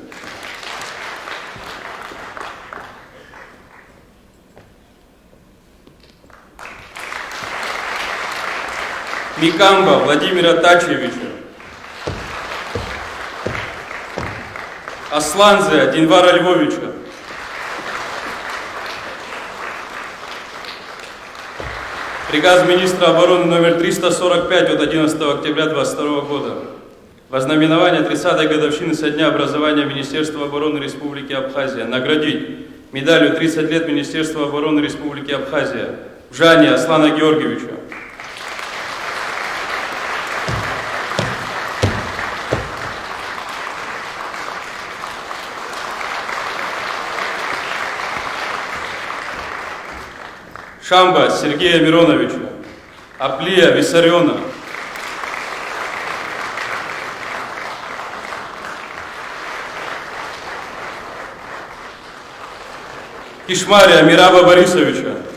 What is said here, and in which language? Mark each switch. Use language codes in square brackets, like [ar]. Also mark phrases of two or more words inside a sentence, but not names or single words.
[ru] Микамба Владимира Тачевича, Асланзе Динвара Львовича, Приказ министра обороны номер 345 от 11 октября 2022 года. Вознаменование 30-й годовщины со дня образования Министерства обороны Республики Абхазия наградить медалью 30 лет Министерства обороны Республики Абхазия Жани Аслана Георгиевича, Шамба Сергея Мироновича, Аплия Виссариона, Кишмария Мираба Борисовича,